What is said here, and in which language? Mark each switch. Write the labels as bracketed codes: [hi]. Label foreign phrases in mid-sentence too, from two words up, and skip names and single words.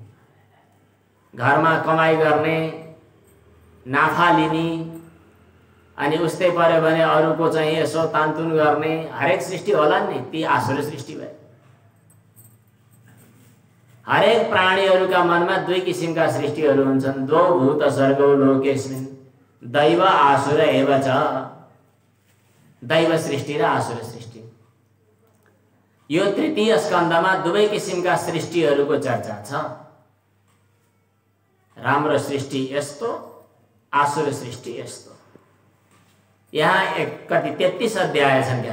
[ne] घरमा कमाई गर्ने, नाफा लिने, अनि उस्तै पर्यो भने अरूको चाहिँ यसो तानतुन गर्ने हरेक सृष्टि होला नि, ती आसुरी सृष्टि भए। हरेक प्राणीहरूका मनमा दुई किसिमका सृष्टिहरू हुन्छन्। [sa] द्वौ भूत सर्गौ लोकेस्मिन् दैव आसुर एव च। [ne] दैव सृष्टि र आसुर सृष्टि। यो तृतीय स्कन्धमा दुवै किसिमका सृष्टिहरूको चर्चा छ। राम्रो सृष्टि यस्तो, आसुर सृष्टि यस्तो। यहाँ कति 33 अध्याय छन् क्या।